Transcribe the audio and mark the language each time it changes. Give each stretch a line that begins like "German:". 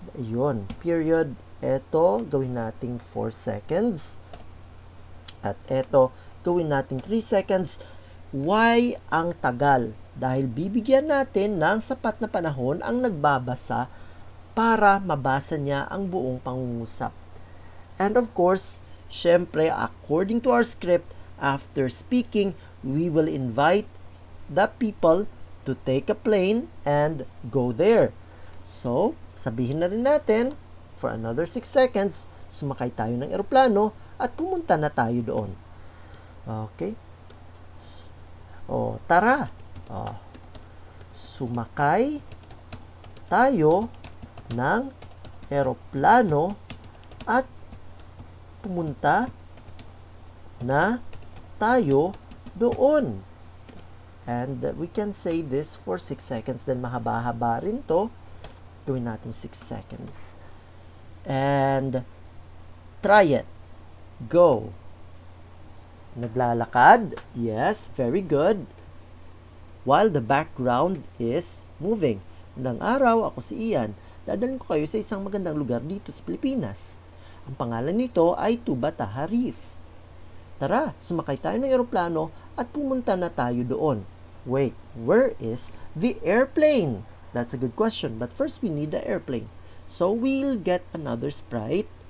Filipino: Ayun, period. Ito, gawin nating 4 seconds. At ito, gawin nating 3 seconds. Why ang tagal? Dahil bibigyan natin ng sapat na panahon ang nagbabasa para mabasa niya ang buong pangungusap.
English: And of course, syempre, according to our script, after speaking, we will invite the people to take a plane and go there.
Filipino: So, sabihin na rin natin, for another 6 seconds, sumakay tayo ng eroplano at pumunta na tayo doon. Okay? Tara! Sumakay tayo ng eroplano at pumunta na tayo doon.
English: And we can say this for 6 seconds.
Filipino: Then mahaba-haba rin to. Gawin natin 6 seconds.
English: And try it. Go.
Filipino: Naglalakad.
English: Yes, very good. While the background is moving.
Filipino: Magandang araw, ako si Ian. Dadalhin ko kayo sa isang magandang lugar dito sa Pilipinas. Ang pangalan nito ay Tubatarif. Tara, sumakay tayo ng eroplano at pumunta na tayo doon.
English: Wait, where is the airplane? That's a good question, but first we need the airplane. So we'll get another sprite.